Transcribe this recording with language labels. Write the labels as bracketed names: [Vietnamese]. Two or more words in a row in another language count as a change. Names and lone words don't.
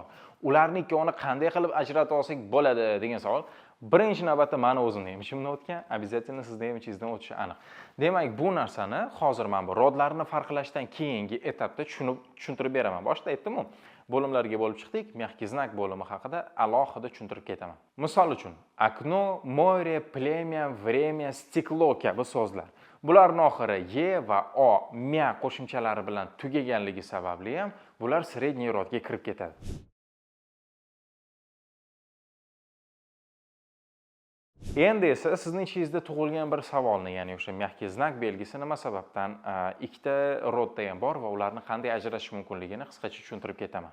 [Uzbek] Ularning ikkovini qanday qilib ajratib olsak bo'ladi degan savol birinchi navbatda meni o'zimni ham ishimdan o'tgan, обязательно sizda ham ichingizdan o'tishi aniq. Demak, bu narsani hozir men bu rodlarni farqlashdan keyingi etapda tushuntirib beraman. Boshda aytdim-ku, bo'limlarga bo'lib chiqdik, [Russian] mягкий знак [Uzbek] bo'limi haqida alohida tushuntirib ketaman. Misol uchun, [Russian] окно, море, племя, время, стекло [Uzbek] kabi so'zlar. Bularning oxiri y va o, mya qo'shimchalari bilan tugaganligi sababli ham bular средний rodga kirib ketadi. Endi esa sizning ichingizda tug'ilgan bir savolni, ya'ni o'sha [Russian] mягкий знак [Uzbek] belgisi nima sababdan ikkita rodda ham bor va ularni qanday ajratish mumkinligini qisqacha tushuntirib ketaman.